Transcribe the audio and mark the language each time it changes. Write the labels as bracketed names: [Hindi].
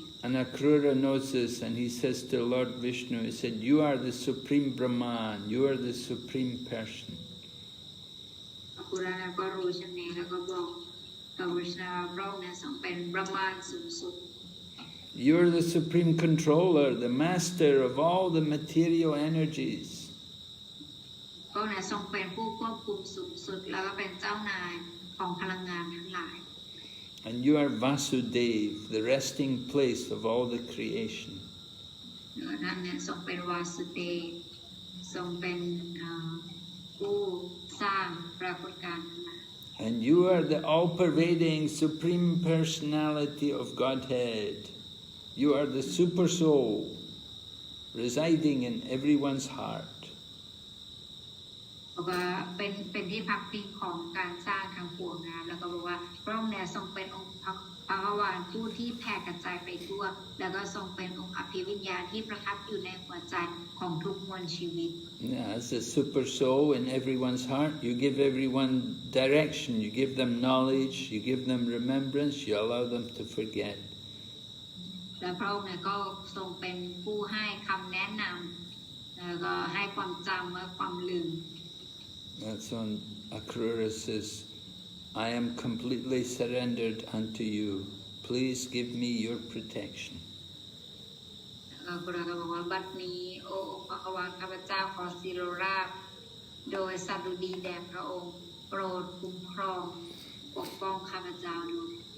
[English] And Akrura knows this, and he says to Lord Vishnu, he said, you are the supreme Brahman, you are the supreme person. [Thai] อาคุระก็รู้เช่นนี้แล้วก็บอกกับวิชนาพระองค์เนี่ยทรงเป็นบรหมานสูงสุด [English] You are the supreme controller, the master of all the material energies. [Thai] พระองค์เนี่ยทรงเป็นผู้ควบคุมสูงสุดแล้วก็เป็นเจ้านายของพลังงานทั้งหลาย [English] And you are Vasudev, the resting place of all the creation. [Thai] ท่านเนี่ยทรงเป็นวาสุเดชทรงเป็นผู้สร้างปรากฏการณ์ทั้งหลาย [English] And you are the all-pervading supreme personality of Godhead. You are the super soul residing in everyone's heart. [Thai] บอกว่าเป็นที่พักพิงของการสร้างทั้งปวงนะแล้วก็บอกว่าพระองค์เนี่ยทรงเป็นองค์พระวานผู้ที่แผ่กระจายไปทั่วแล้วก็ทรงเป็นองค์อภิวิญญาณที่ประทับอยู่ในหัวใจของทุกมวลชีวิต [English] Yeah, as a super soul in everyone's heart, you give everyone direction, you give them knowledge, you give them remembrance, you allow them to forget. [Thai] และพระองค์เนี่ยก็ทรงเป็นผู้ให้คำแนะนำแล้วก็ให้ความจำและความลืม [English] That's when Akrura says, I am completely surrendered unto you. Please give me your protection. [Thai] ก กุราก็บอกว่าบัดนี้โอ้องค์พระวาข้าพเจ้าขอสิโรราบโดยสัตย์ดุดีแด่พระองค์โปรดคุ้มครองปกป้องข้าพเจ้าด้วย